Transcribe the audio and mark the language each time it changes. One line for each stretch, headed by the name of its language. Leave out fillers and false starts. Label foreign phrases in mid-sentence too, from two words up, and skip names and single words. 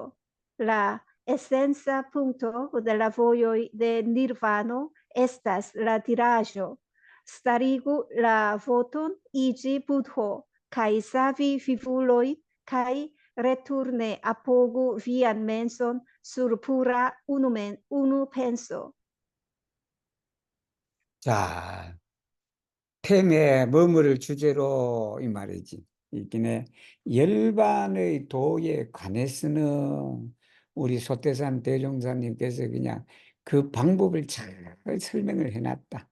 Esperanto: La esenca punkto de la vojoj de Nirvano estas la diraĵo. Starigu la voton iĝi budho kaj savi vivulojn kaj returne apogu vian menson sur pura unu penso.
Korean: 자, 템에 머무를 주제로 이 말이지. 이게 열반의 도에 관해서는 우리 소태산 대종사님께서 그냥 그 방법을 잘 설명을 해놨다.